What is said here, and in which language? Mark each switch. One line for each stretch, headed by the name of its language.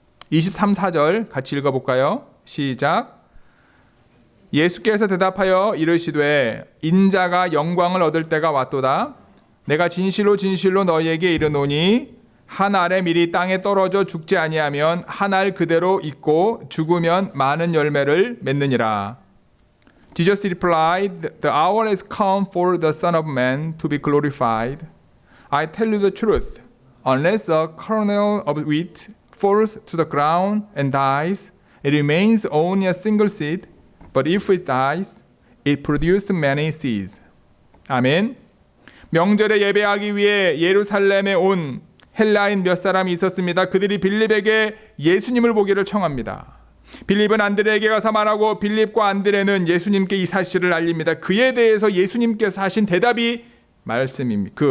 Korean: 23절 같이 읽어볼까요? 시작. 예수께서 대답하여 이르시되 인자가 영광을 얻을 때가 왔도다. 내가 진실로 진실로 너희에게 이르노니 한 알의 밀이 땅에 떨어져 죽지 아니하면 한 알 그대로 있고 죽으면 많은 열매를 맺느니라.
English: Jesus replied, The hour is come for the Son of Man to be glorified. I tell you the truth, unless a kernel of wheat falls to the ground and dies, it remains only a single seed, but if it dies, it produces many seeds.
Korean: 아멘. 명절에 예배하기 위해 예루살렘에 온 헬라인 몇 사람이 있었습니다. 그들이 빌립에게 예수님을 보기를 청합니다. 빌립은 안드레에게 가서 말하고 빌립과 안드레는 예수님께 이 사실을 알립니다. 그에 대해서 예수님께서 하신 대답이 말씀입니다.